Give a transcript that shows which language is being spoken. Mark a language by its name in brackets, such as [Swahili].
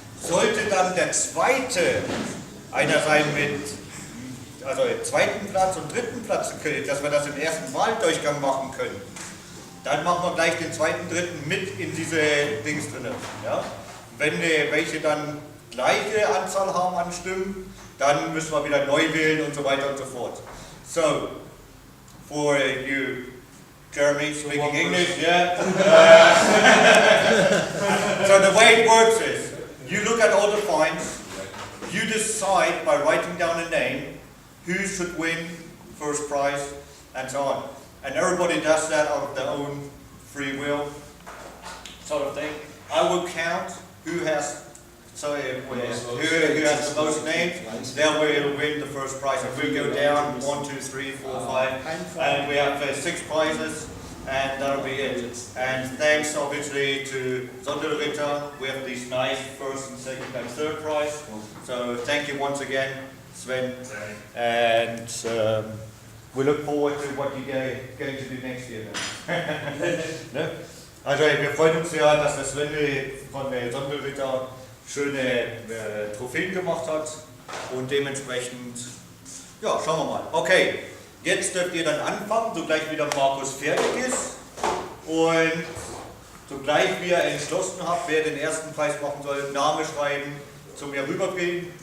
[German] Sollte dann der zweite einer sein mit zweiten Platz und dritten Platz, dass wir das im ersten Wahldurchgang machen können, dann machen wir gleich den zweiten, dritten mit in diese Dings drin. Ja? Wenn welche dann gleiche Anzahl haben an Stimmen, dann müssen wir wieder neu wählen und so weiter und so fort. [English] So, for you, Jeremy, speaking English, yeah? So the way it works is, you look at all the finds, you decide by writing down a name, who should win first prize, and so on. And everybody does that out of their own free will, sort of thing. I will count who has who has the most names, they will win the first prize. And we'll go down 1, 2, 3, 4, 5, and we have 6 prizes, and that'll be it. And thanks obviously to Sondeln, we have these nice first and second and third prize. So thank you once again, Sven, and we look forward to what you're going to do next year then. [German] Also wir freuen uns ja, dass der Sven von der Sondeln schöne Trophäen gemacht hat und dementsprechend, ja, schauen wir mal. Okay, Jetzt dürft ihr dann anfangen, sogleich wieder Markus fertig ist. Und sogleich wie ihr entschlossen habt, wer den ersten Preis machen soll, Name schreiben, zu mir rübergehen.